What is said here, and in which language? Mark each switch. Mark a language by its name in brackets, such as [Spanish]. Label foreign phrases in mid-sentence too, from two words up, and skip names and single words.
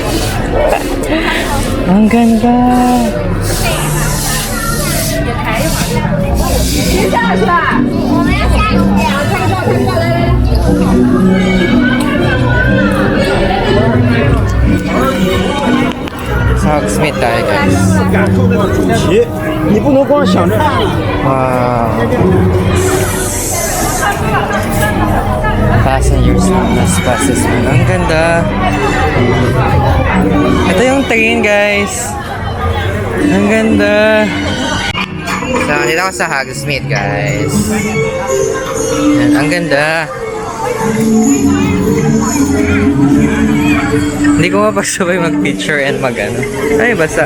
[Filipino] Ang ganda. Sa Hogsmeade tayo, guys. [Chinese] 你不能光想着。 [English] Wow. Passengers plus buses. [Filipino] Ang ganda. Ito yung train, guys. Ang ganda. So, dito ako sa Hogsmeade, guys. Yan, ang ganda. Hindi ko mapagsabay mag-picture and Ay, basta.